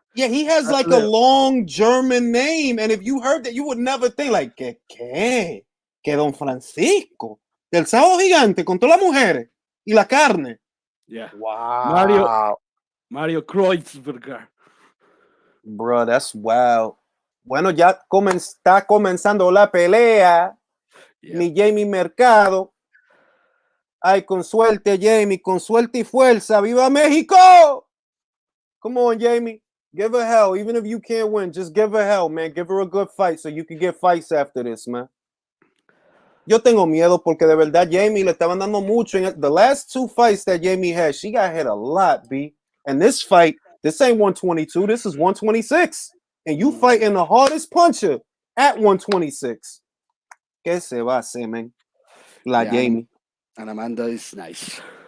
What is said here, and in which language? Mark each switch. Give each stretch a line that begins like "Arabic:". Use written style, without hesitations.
English: Yeah, he has like a long German name, and if you heard that, you would never think like, ¿qué?
Spanish: Que Don Francisco, del sábado gigante, con todas las mujeres y la carne.
English: Yeah. Wow. Mario Kreuzberger. Bro, that's wow.
Spanish: Bueno, ya está comenzando la pelea. Yeah. Mi Jamie Mercado. Ay, con suerte, Jamie, con suerte y fuerza. ¡Viva México!
English: Come on, Jamie. Give her hell. Even if you can't win, just give her hell, man. Give her a good fight so you can get fights after this, man.
Spanish: Yo tengo miedo porque de verdad Jamie le estaban dando mucho.
English: The last two fights that Jamie had, she got hit a lot, B. And this fight, this ain't 122. This is 126. And you fighting the hardest puncher at 126.
Spanish: ¿Qué se va a hacer, man? Jamie.
English: And Amanda is nice.